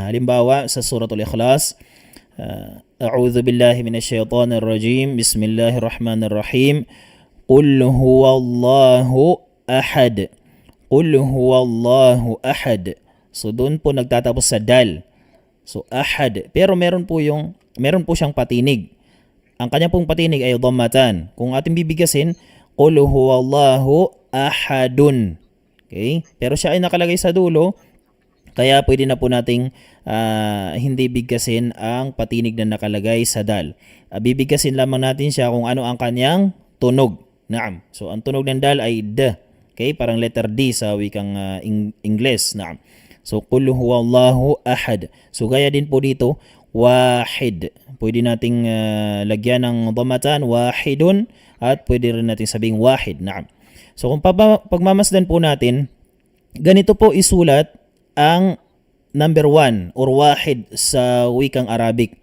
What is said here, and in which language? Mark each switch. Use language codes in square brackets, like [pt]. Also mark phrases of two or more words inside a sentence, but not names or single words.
[tl] Halimbawa, sa Suratul Ikhlas, [ar] أعوذ بالله من الشيطان الرجيم، بسم الله الرحمن الرحيم، قل هو الله أحد. قل هو الله أحد. [tl] So doon po nagtatapos sa dal. So ahad. Pero meron po siyang patinig. Ang kanya pong patinig ay dhammatan. Kung ating bibigasin, [ar] قل هو الله أحد. [tl] Okay? Pero siya ay nakalagay sa dulo, kaya pwede na po nating hindi bigkasin ang patinig na nakalagay sa dal. Bibigkasin lamang natin siya kung ano ang kanyang tunog. Naam. So ang tunog ng dal ay d. Okay, parang letter D sa wikang Ingles. Naam. So, [ar] قل هو الله أحد. [tl] So, gaya din po dito, wahid. Pwede nating lagyan ng dhammatan, wahidun, at pwede rin nating sabing wahid. Naam. So, kung pagmamasdan po natin, ganito po isulat ang number 1 or wahid sa wikang Arabic.